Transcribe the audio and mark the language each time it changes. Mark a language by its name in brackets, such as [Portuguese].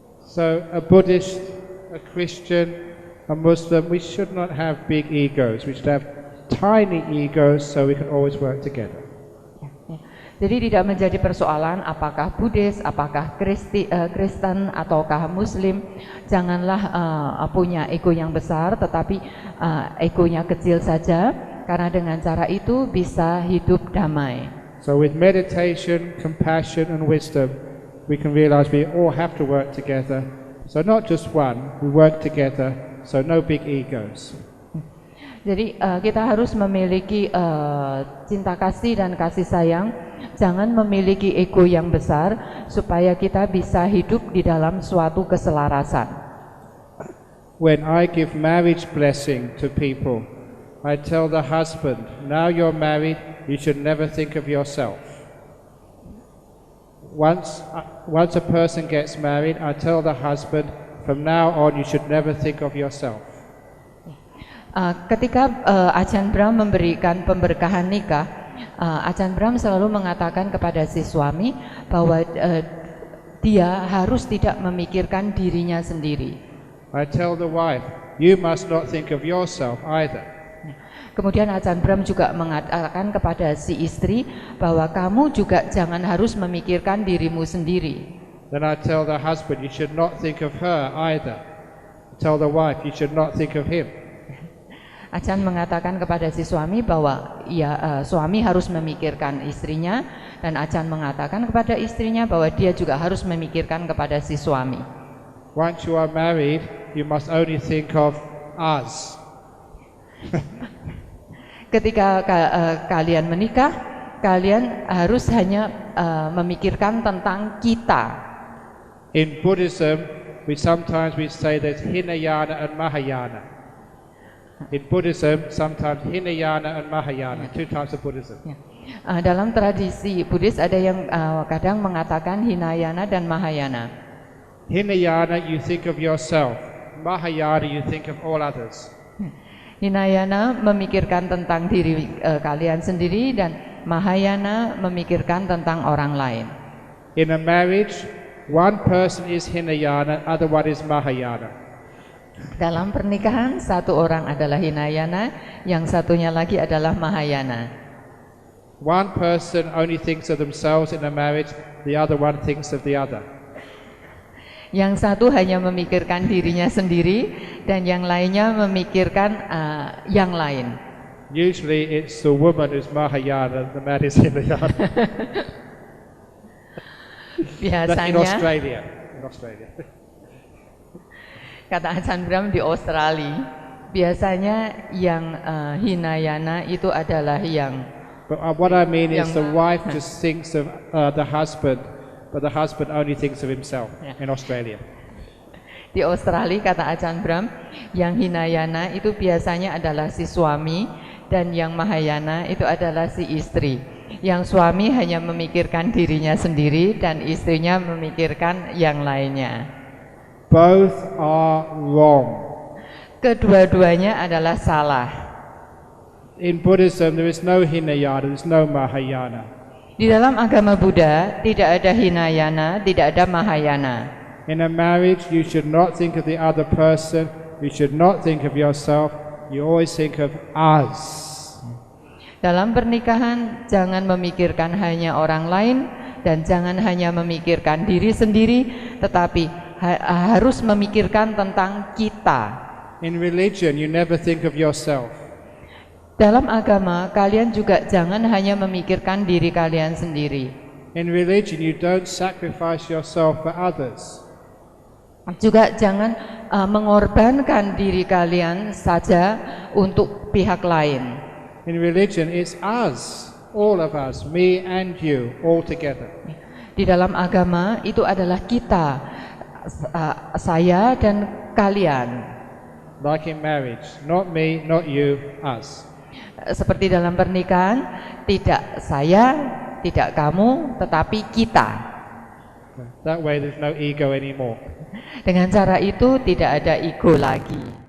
[English] So a Buddhist, a Christian, a Muslim, we should not have big egos. We should have tiny egos so we can always work together. [Indonesian] Jadi tidak menjadi persoalan apakah Buddhis, apakah Kristen ataukah Muslim. Janganlah punya ego yang besar, tetapi egonya kecil saja. Karena dengan cara itu bisa hidup damai. [English] So with meditation, compassion and wisdom, we can realize we all have to work together. So not just one, we work together, so no big egos. [Indonesian] Jadi kita harus memiliki cinta kasih dan kasih sayang. Jangan memiliki ego yang besar supaya kita bisa hidup di dalam suatu keselarasan. [English] When I give marriage blessing to people, I tell the husband, now you're married, you should never think of yourself. Once a person gets married, I tell the husband, from now on you should never think of yourself. [Indonesian] Ketika Ajahn Brahm memberikan pemberkahan nikah, Ajahn Brahm selalu mengatakan kepada si suami bahwa dia harus tidak memikirkan dirinya sendiri. [English] I tell the wife, you must not think of yourself either. [Indonesian] Kemudian Ajahn Brahm juga mengatakan kepada si istri bahwa kamu juga jangan harus memikirkan dirimu sendiri. [English] Then I tell the husband, you should not think of her either. I tell the wife, you should not think of him. [Indonesian] Achan mengatakan kepada si suami bahwa suami harus memikirkan istrinya, dan Achan mengatakan kepada istrinya bahwa dia juga harus memikirkan kepada si suami. [English] Once you are married, you must only think of us. [Indonesian] Ketika kalian menikah, kalian harus hanya memikirkan tentang kita. [English] In Buddhism, we sometimes say there's Hinayana and Mahayana. In Buddhism, sometimes Hinayana and Mahayana, two types of Buddhism. [Indonesian] Dalam tradisi Buddhis ada yang kadang mengatakan Hinayana dan Mahayana. [English] Hinayana, you think of yourself. Mahayana, you think of all others. [Indonesian] Hinayana memikirkan tentang diri kalian sendiri, dan Mahayana memikirkan tentang orang lain. [English] In a marriage, one person is Hinayana, other one is Mahayana. [Indonesian] Dalam pernikahan, satu orang adalah Hinayana, yang satunya lagi adalah Mahayana. [English] One person only thinks of themselves in a marriage, the other one thinks of the other. [Indonesian] Yang satu hanya memikirkan dirinya sendiri, dan yang lainnya memikirkan yang lain. [English] Usually it's the woman who's Mahayana, the man is Hinayana. That's in Australia. In Australia. [Indonesian] Kata Achan Brahm, di Australia biasanya yang Hinayana itu adalah yang. [English] But what I mean is the wife just thinks of the husband, but the husband only thinks of himself. In Australia. [Indonesian] Di Australia, kata Achan Brahm, yang Hinayana itu biasanya adalah si suami, dan yang Mahayana itu adalah si istri. Yang suami hanya memikirkan dirinya sendiri, dan istrinya memikirkan yang lainnya. [English] Both are wrong. [Indonesian] Kedua-duanya adalah salah. [English] In Buddhism, there is no Hinayana, there is no Mahayana. [Indonesian] Di dalam agama Buddha tidak ada Hinayana, tidak ada Mahayana. [English] In a marriage, you should not think of the other person, you should not think of yourself, you always think of us. [Indonesian] Dalam pernikahan, jangan memikirkan hanya orang lain, dan jangan hanya memikirkan diri sendiri, tetapi harus memikirkan tentang kita. [English] In religion, you never think of yourself. [Indonesian] Dalam agama, kalian juga jangan hanya memikirkan diri kalian sendiri. [English] In religion, you don't sacrifice yourself for others. [Indonesian] Juga jangan mengorbankan diri kalian saja untuk pihak lain. [English] In religion, it's us, all of us, me and you, all together. [Indonesian] Di dalam agama itu adalah kita, saya dan kalian. [English] Like in marriage, not me, not you, us. [Indonesian] Seperti dalam pernikahan, tidak saya, tidak kamu, tetapi kita. [English] That way there's no ego anymore. [Indonesian] Dengan cara itu tidak ada ego lagi.